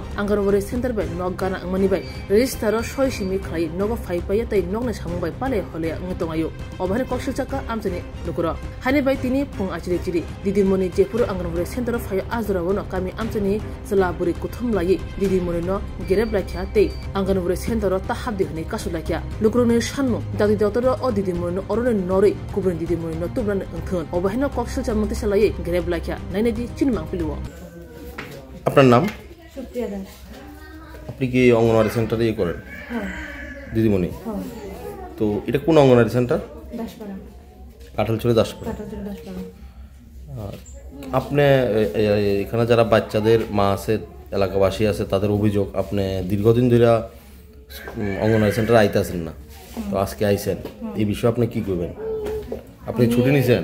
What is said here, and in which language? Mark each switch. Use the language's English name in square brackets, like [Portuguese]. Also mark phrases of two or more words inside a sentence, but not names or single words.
[Kok Borok] anganwari center bai nogana angmani bai register o soi simi khlai nogo fai pai te nogna samung bai pale hole ngtongayo obhane koksil chaka amjani lukuro hani bai tini phung achiri chiri didimoni jepur anganwari center of faya azra wono kami amjani salaburi kuthum lai didimoni no gereblakya te anganwari center of tahabdi hni kasulakya lukroni sanmu dadi doctor o didimoni no orone nori kubren didimoni no tubran ngthon obhane koksil chamati salai gereblakya nainedi chinmang piluo [Bangla] আপনার নাম সুপ্রিয়া দাস আপনি কি অঙ্গনওয়াড়ি সেন্টারে করেন হ্যাঁ দিদিমণি হ্যাঁ তো এটা কোন অঙ্গনওয়াড়ি সেন্টার দাসপাড়া কাঁঠালছড়ি দাসপাড়া কাটাচুরি দাসপাড়া আপনি এখানে যারা বাচ্চাদের মা আছে এলাকাবাসী আছে তাদের অভিযোগ আপনি দীর্ঘদিন ধরে অঙ্গনওয়াড়ি সেন্টারে আইতেছেন না তো আজকে আইছেন এই বিষয়ে আপনি কি করবেন আপনি ছুটি নিছেন